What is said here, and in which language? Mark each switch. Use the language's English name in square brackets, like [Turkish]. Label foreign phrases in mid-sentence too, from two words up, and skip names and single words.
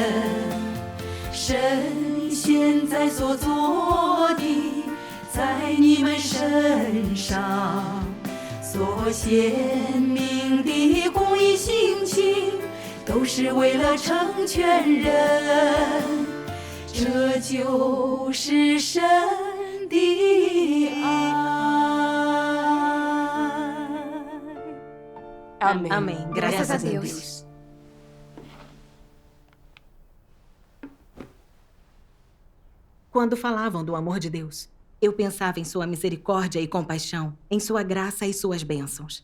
[Chinese] 神现在所做的，在你们身上所显明的公义性情，都是为了成全人，这就是神的爱。 [Portuguese] Amém. Amém. Graças a Deus. Quando falavam do amor de Deus, eu pensava em sua misericórdia e compaixão, em sua graça e suas bênçãos.